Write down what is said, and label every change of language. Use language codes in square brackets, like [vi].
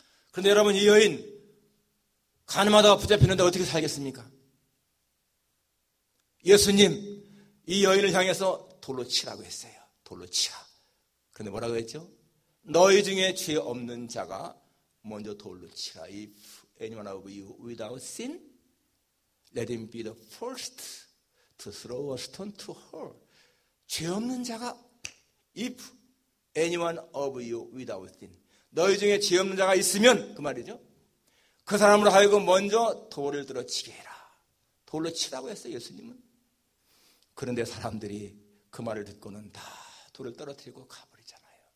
[ko] 그런데 여러분, 이 여인 가늠하다가 붙잡히는데 어떻게 살겠습니까? 예수님, 이 여인을 향해서 돌로 치라고 했어요. 돌로 치라. 그런데 뭐라고 했죠? 너희 중에 죄 없는 자가 먼저 돌로 치라. [en] If anyone of you without sin, let him be the first to throw a stone to her. [ko] 죄 없는 자가, [en] if anyone of you without sin. [ko] 너희 중에 죄 없는 자가 있으면, 그 말이죠. 그 사람으로 하여금 먼저 돌을 들어 치게 해라. 돌로 치라고 했어요, 예수님은. 그런데 사람들이 그 말을 듣고는 다 돌을 떨어뜨리고 가버리잖아요.